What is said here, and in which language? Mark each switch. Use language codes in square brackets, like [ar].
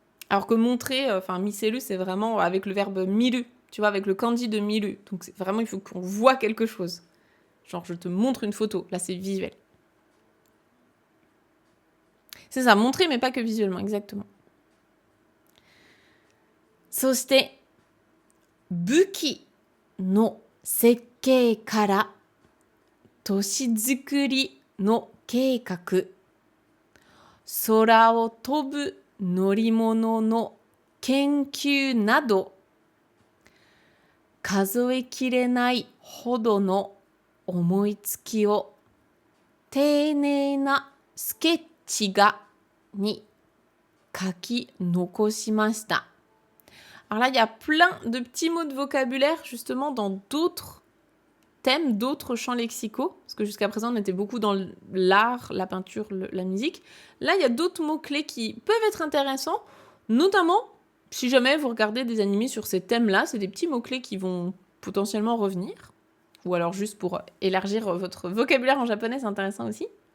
[fr] Alors que montrer, miselu, c'est vraiment avec le verbe milu, tu vois, avec le kanji de milu. Donc c'est vraiment, il faut qu'on voit quelque chose. Genre, je te montre une photo. Là, c'est visuel. C'est ça, montrer, mais pas que visuellement, exactement. [ja] そして、武器の設計から都市づくりの計画、空を飛ぶ乗り物の研究など、数えきれないほどの思いつきを丁寧なスケッチ画に書き残しました。 [fr] Alors là, il y a plein de petits mots de vocabulaire justement dans d'autres thèmes, d'autres champs lexicaux, parce que jusqu'à présent, on était beaucoup dans l'art, la peinture, la musique. Là, il y a d'autres mots-clés qui peuvent être intéressants, notamment si jamais vous regardez des animés sur ces thèmes-là, c'est des petits mots-clés qui vont potentiellement revenir, ou alors juste pour élargir votre vocabulaire en japonais, c'est intéressant aussi.